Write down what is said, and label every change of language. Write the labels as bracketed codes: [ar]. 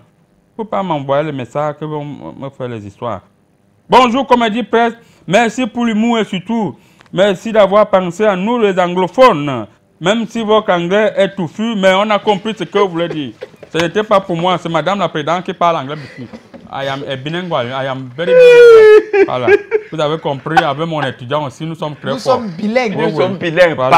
[fr] Il ne faut pas m'envoyer les messages que vont me faire les histoires. Bonjour, Comédie Presse. Merci pour l'humour et surtout, merci d'avoir pensé à nous les anglophones. Même si votre anglais est touffu, mais on a compris ce que vous voulez dire. Ce n'était pas pour moi, c'est Madame la Présidente qui parle anglais ici. [en] I am a bilingual, I am very bilingual. [fr] Voilà. Vous avez compris, avec mon étudiant aussi, nous sommes très forts. Nous sommes bilingues. Nous sommes bilingues, voilà.